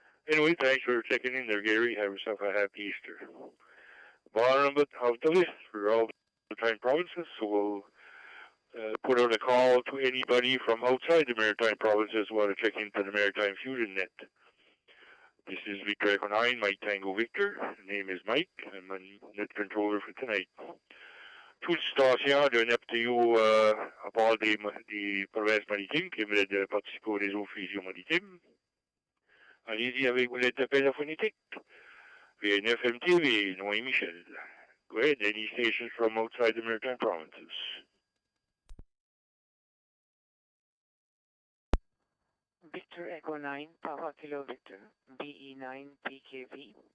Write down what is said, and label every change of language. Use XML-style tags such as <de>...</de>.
<en>Anyway, thanks for checking in there, Gary. Have yourself a happy Easter. Bottom of the list for all the Maritime provinces, so we'll put out a call to anybody from outside the Maritime provinces who want to check into the Maritime Fusion Net. This is Victor Echo 9, Mike Tango Victor. The name is Mike. I'm a net controller for tonight.</en> <fr>Toute station d'un FTO à part des provinces maritimes qui veulent participer au réseau fusion maritime. Allez-y avec votre appel phonétique. V9 MTV, Noé Michel.</fr> <en>Go ahead, any stations from outside the Maritime provinces. Victor Echo 9, Papa Kilo Victor, BE9 PKV.</en>